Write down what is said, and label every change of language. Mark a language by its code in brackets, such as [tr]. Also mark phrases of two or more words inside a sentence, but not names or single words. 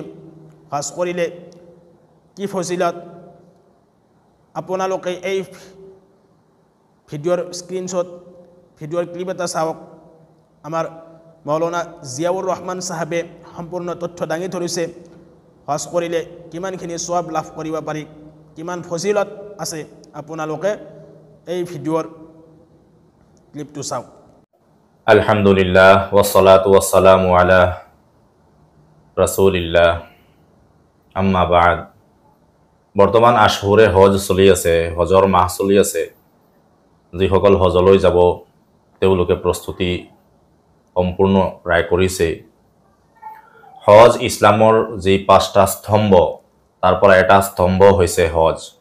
[as] হজ কৰিলে কি ফজিলত, আপোনালোকে এই ভিডিঅ'ৰ স্ক্ৰীনশ্বট, ভিডিঅ'ৰ ক্লিপ এটা চাওক। আমাৰ মৌলানা জিয়াউৰ ৰহমান চাহাবে সম্পূৰ্ণ তথ্য দাঙি ধৰিছে। হজ কৰিলে কিমানখিনি সওয়াব লাভ কৰিব পাৰি, কিমান ফজিলত আছে, আপোনালোকে এই ভিডিঅ'ৰ ক্লিপটো চাওক। [ar] الحمد لله والصلاة والسلام على رسول الله، أما بعد. [as] বৰ্তমান আশহুৰে হজ চলি আছে, হজৰ মাহ চলি আছে। যিসকল হজলৈ যাব তেওঁলোকে প্ৰস্তুতি সম্পূৰ্ণ প্ৰায় কৰিছে। হজ ইছলামৰ যি 5টা স্তম্ভ তাৰ পৰা এটা স্তম্ভ হৈছে হজ।